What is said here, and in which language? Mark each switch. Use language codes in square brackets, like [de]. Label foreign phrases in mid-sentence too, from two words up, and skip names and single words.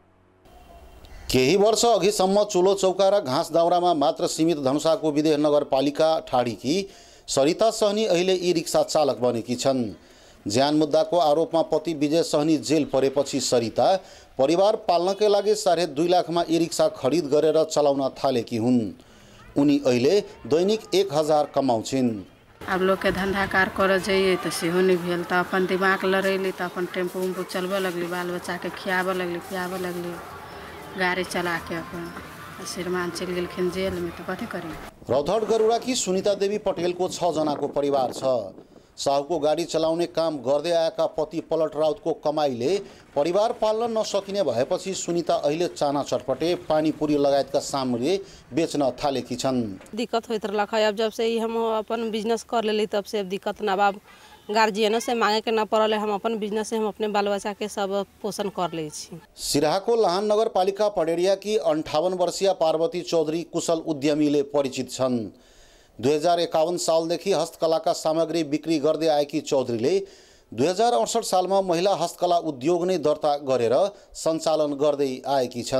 [ne] केही वर्ष अघिसम्म चुलो चौका र घाँस दाउरामा मात्र सीमित धनुषाको विदेह नगरपालिका ठाडीकी सरिता सहनी अहिले ई रिक्सा चालक बनेकी छन्। ज्यान मुद्दाको आरोपमा पति विजय सहनी जेल परेपछि सरिता परिवार पाल्नकै लागि 2.5 लाखमा ई रिक्सा खरिद गरेर चलाउन थालेकी हुन्। उनी अहिले दैनिक 1000 कमाउँछिन्। [mai] अब लोग के धंधा कार कर जाइए तो सेहो नहीं भेल, तो अपन दिमाग लड़ैली, तो अपन टेम्पू उम्पू चलबे लगली, बाल बच्चा के खियाबे लगली, गाड़ी चला के अपन श्रीमान चल गेलखिन जेल में, तो कथी करी। [ne] रौतहट गरुडा की सुनीता देवी पटेलको 6 जनाको परिवार छ। साहुको गाडी चलाउने काम गर्दै आएका पति पलट राउतको कमाईले परिवार पाल्न नसकिने भएपछि सुनीता अहिले चाना चटपटे, पानीपुरी लगायतका सामग्री बेच्न थालेकी छन्। [mai] दिक्कत होइत रहलक है, अब जब से हम अपन बिजनेस कर लेली तब से अब दिक्कत ना बा। गार्जियन से मांगे के ना पड़ल, हम अपन बिजनेस से हम अपने बाल बच्चा के सब पोषण कर ले छी। [ne] सिराहाको लाहान नगरपालिका पडेरिया की 58 वर्षीय पार्वती चौधरी कुशल उद्यमीले परिचित छन्। 2051 सालदेखि हस्तकलाका सामग्री बिक्री गर्दै आएकी चौधरीले 2068 सालमा महिला हस्तकला उद्योग नै दर्ता गरेर सञ्चालन गर्दै आएकी छन्।